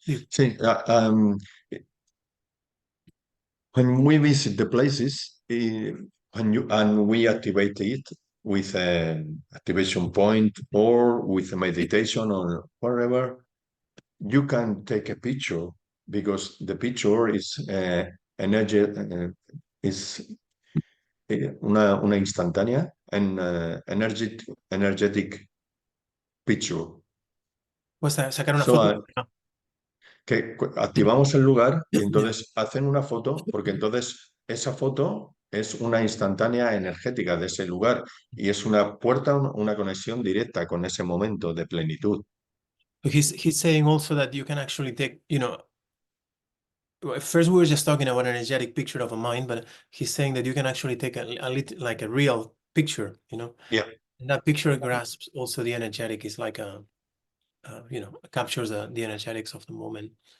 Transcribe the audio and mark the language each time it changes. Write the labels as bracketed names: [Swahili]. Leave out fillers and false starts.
[English] See, when we visit the places, and we activate it with an activation point or with a meditation or whatever, you can take a picture because the picture is energy, is [Spanish] una instantánea [English] and energetic picture. [Spanish] Pues sacar una [English] So, [Spanish] foto. que activamos el lugar y entonces hacen una foto, porque entonces esa foto es una instantánea energética de ese lugar y es una puerta, una conexión directa con ese momento de plenitud. [English] He's saying also that you can actually take, first we were just talking about an energetic picture of a mind, but he's saying that you can actually take like a real picture, Yeah. and that picture grasps also the energetic. It's like captures the energetics of the moment.